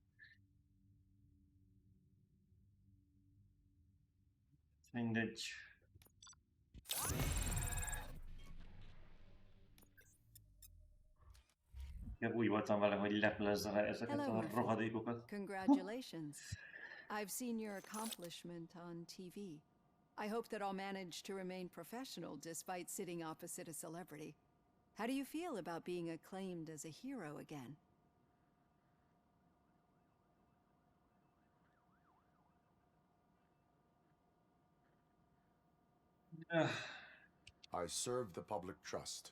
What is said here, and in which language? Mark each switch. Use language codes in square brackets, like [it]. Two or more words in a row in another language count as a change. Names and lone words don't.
[hu] Mindegy. Úgy voltam vele, hogy leplezze le ezeket [en] Hello, [hu] a [en] Murphy. [hu] rohadékokat. [en] Congratulations. I've seen your accomplishment on TV. I hope that I'll manage to remain professional despite sitting opposite a celebrity. How do you feel about being acclaimed as a hero again? I serve the public trust.